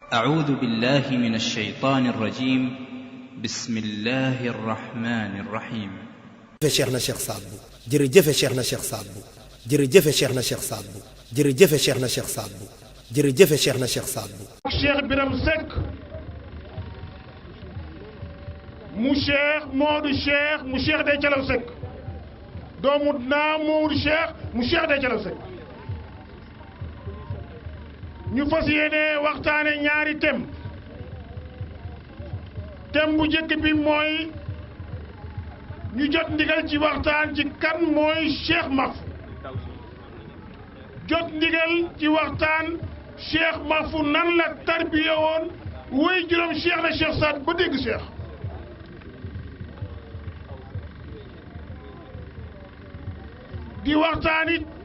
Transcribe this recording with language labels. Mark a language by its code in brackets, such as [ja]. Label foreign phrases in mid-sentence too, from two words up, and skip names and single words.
[ar] أعوذ بالله من الشيطان الرجيم. بسم الله الرحمن الرحيم. شيخنا الشيخ سعد بو جërëjëf شيخنا الشيخ سعد بو jërëjëf شيخنا الشيخ سعد بو jërëjëf شيخنا الشيخ سعد بو jërëjëf شيخنا الشيخ سعد بو [wo] Cheikh Biram Seck mu Cheikh Modou Cheikh mu Cheikh Dey Calaw Seck doomu naa Modou Cheikh mu Cheikh Dey Calaw Seck ñu fas yéene waxtaane ñaari thème bu njëkk bi mooy ñu jot ndigal ci waxtaan ci kan mooy Cheikh Mahfou jot ndigal ci waxtaan Cheikh Mahfou nan la tarbiya woon woy juróom Cheikh na Cheikh Saad ba dégg Cheikh di waxtaan it